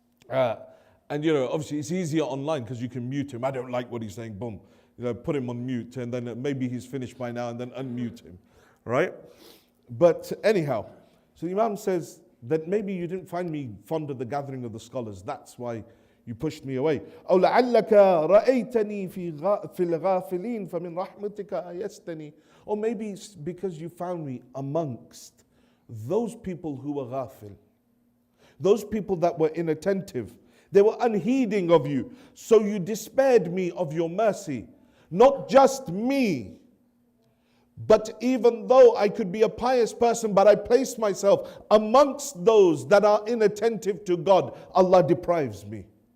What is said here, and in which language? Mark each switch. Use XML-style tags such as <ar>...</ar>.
<en>And, you know, obviously it's easier online because you can mute him. I don't like what he's saying, boom. You know, put him on mute, and then maybe he's finished by now, and then unmute him, right? But anyhow, so the Imam says that maybe you didn't find me fond of the gathering of the scholars. That's why you pushed me away.</en> <ar>أو لعلك رأيتني في الغافلين فمن رحمتك آيستني.</ar> <en>Or maybe it's because you found me amongst those people who were ghafil, those people that were inattentive. They were unheeding of you. So you despaired me of your mercy. Not just me, but even though I could be a pious person, but I placed myself amongst those that are inattentive to God, Allah deprives me.</en>